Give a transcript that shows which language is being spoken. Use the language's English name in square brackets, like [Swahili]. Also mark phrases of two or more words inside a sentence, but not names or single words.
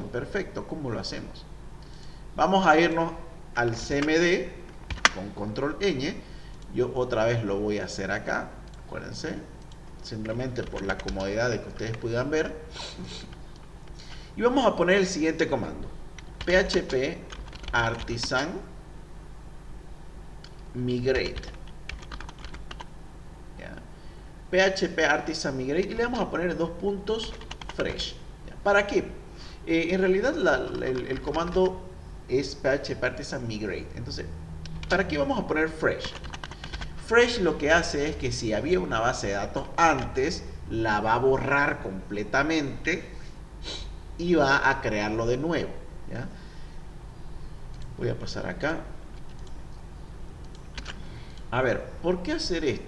[Spanish] Perfecto. ¿Cómo lo hacemos? Vamos a irnos al CMD con control ñ. Yo otra vez lo voy a hacer acá. Acuérdense. Simplemente por la comodidad de que ustedes puedan ver. Y vamos a poner el siguiente comando. PHP artisan migrate. ¿Ya? PHP artisan migrate y le vamos a poner dos puntos fresh. ¿Ya? ¿Para qué? En realidad el comando es PHP artisan migrate. Entonces, ¿para qué vamos a poner fresh? Fresh lo que hace es que si había una base de datos antes, la va a borrar completamente y va a crearlo de nuevo, ¿ya? Voy a pasar acá. A ver, ¿por qué hacer esto?